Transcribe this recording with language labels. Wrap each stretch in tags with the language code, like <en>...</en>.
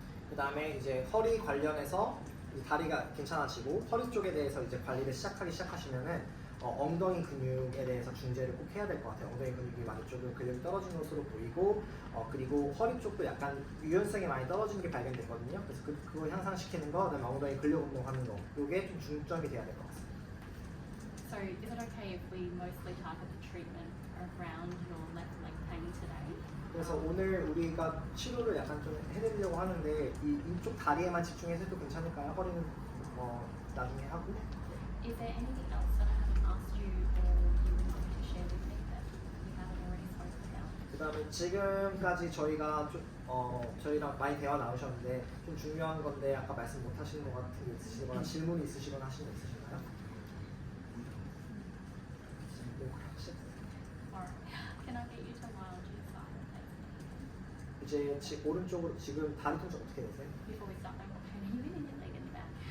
<ko>그 다음에 이제 허리 관련해서 이제 다리가 괜찮아지고 허리 쪽에 대해서 이제 관리를 시작하시면은 엉덩이 근육에 대해서 중재를 꼭 해야 될 것 같아요. 엉덩이 근육이 많이 조금 근력이 떨어진 것으로 보이고 그리고 허리 쪽도 약간 유연성이 많이 떨어지는 게 발견됐거든요. 그래서 그거 향상시키는 거, 그다음에 엉덩이 근력 운동하는 거, 이게 좀 중점이 돼야 될 것 같습니다.</ko> <en>So is it okay if we mostly target the treatment around your left leg pain today?</en> <ko>그래서 오늘 우리가 치료를 약간 좀 해드리려고 하는데 이쪽 다리에만 집중해서 해도 괜찮을까요? 허리는 나중에 하고.</ko> <en>Is there anything else that I haven't asked you or you would like to share with me that we haven't already spoken about?</en> <ko>그다음에 지금까지 저희가 저희랑 많이 대화 나누셨는데 좀 중요한 건데 아까 말씀 못 하시는 것 같은 게 있으시거나 질문이 있으시거나 하시는 거 있으신가요?</ko> <en>Alright. Can I get you to lie onto your side and face me?</en> <ko>이제 오른쪽으로 지금 다리 통증 어떻게 되세요?</ko> <en>Before we start, what pain are you in your leg and your back?</en>